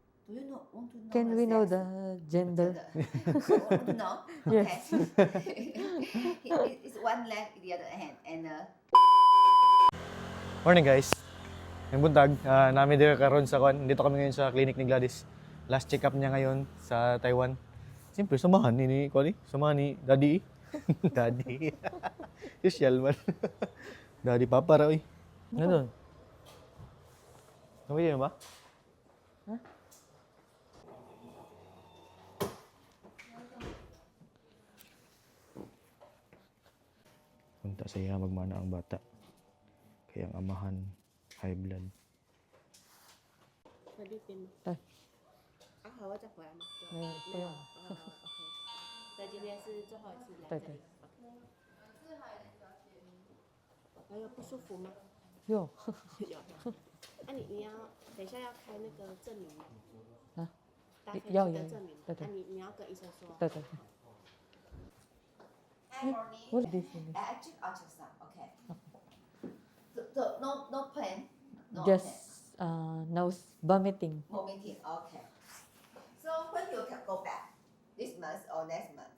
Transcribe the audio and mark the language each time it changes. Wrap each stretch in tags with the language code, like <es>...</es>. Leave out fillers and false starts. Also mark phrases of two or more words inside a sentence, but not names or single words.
<en>Do you know, want to know Can the we know sex? the gender? Want to know? Yes. Okay. It's one leg, the other hand, and Morning guys.</en> <ceb>Ang buntag,</ceb> <tl>namin dito karon sa kwan. Dito kami ngayon sa clinic ni Gladys.</tl> <en>Last check-up</en> <tl>niya ngayon sa Taiwan. Siyempre, samahan ni Kwali. Samahan ni Daddy. Daddy. Usual man. Daddy Papa raw eh. Ano doon? Kamay din ba? Ha?</tl> <ceb>Punta sa iya magmana ang bata. Kaya ang amahan,</ceb> <en>high blood.</en> <zh>菲律宾吗？对。还会再回来吗？没有不用 OK，所以今天是最后一次来对对这里。还有不舒服吗？有有。那你要等一下要开那个证明吗？啊？搭飞机要的证明。对对那你要跟医生说。对对对。</zh> <en>hi morning. What is this? in this? I check ultrasound. Okay. So no pain. No Just pain. nose vomiting. Vomiting. Okay. So when you can go back? This month or next month?</en>